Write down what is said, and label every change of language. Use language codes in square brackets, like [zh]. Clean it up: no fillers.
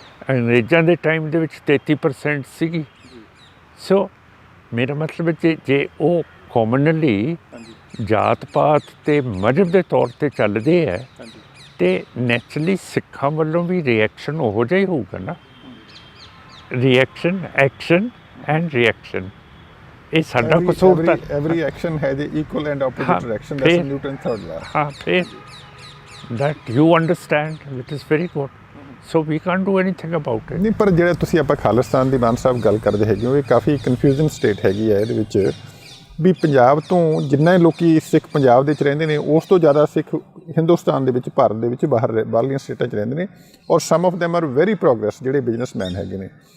[pa] ਅੰਗਰੇਜ਼ਾਂ ਦੇ ਟਾਈਮ ਦੇ ਵਿੱਚ 33% ਸੀਗੀ। ਸੋ ਮੇਰਾ ਮਤਲਬ ਜੇ ਉਹ ਕਾਮਨਲੀ ਜਾਤ ਪਾਤ ਤੇ ਮਜ਼ਹਬ ਦੇ ਤੌਰ ਤੇ ਚੱਲਦੇ ਹੈ ਤੇ ਨੈਚੁਰਲੀ ਸਿੱਖਾਂ ਵੱਲੋਂ ਵੀ ਰਿਐਕਸ਼ਨ ਉਹੋ ਜਿਹਾ ਹੀ ਹੋਊਗਾ ਨਾ। [en] reaction, action and reaction, [pa] ਇਹ ਸਾਡਾ ਕਸੂਰ ਤਾਂ [en] Every action has a equal and opposite reaction. That's Newton third law. [pa] ਹਾਂ, ਫਿਰ [en] that you understand, which is very good. So we can't do anything about it. [pa] ਨਹੀਂ, ਪਰ ਜਿਹੜਾ ਤੁਸੀਂ ਆਪਾਂ ਖਾਲਿਸਤਾਨ ਦੀ ਮਾਨ ਸਾਹਿਬ ਗੱਲ ਕਰਦੇ ਹੈਗੇ ਹੋ, ਇਹ ਕਾਫੀ ਕਨਫਿਊਜ਼ਨ ਸਟੇਟ ਹੈਗੀ ਹੈ। ਇਹਦੇ ਵਿੱਚ ਵੀ ਪੰਜਾਬ ਤੋਂ ਜਿੰਨਾ ਲੋਕੀ ਸਿੱਖ ਪੰਜਾਬ ਦੇ ਵਿੱਚ ਰਹਿੰਦੇ ਨੇ, ਉਸ ਤੋਂ ਜ਼ਿਆਦਾ ਸਿੱਖ ਹਿੰਦੁਸਤਾਨ ਦੇ ਵਿੱਚ, ਭਾਰਤ ਦੇ ਵਿੱਚ ਬਾਹਰਲੀਆਂ ਸਟੇਟਾਂ 'ਚ ਰਹਿੰਦੇ ਨੇ, [en] ਔਰ some of them are very progress, [pa] ਜਿਹੜੇ ਬਿਜ਼ਨਸਮੈਨ ਹੈਗੇ ਨੇ।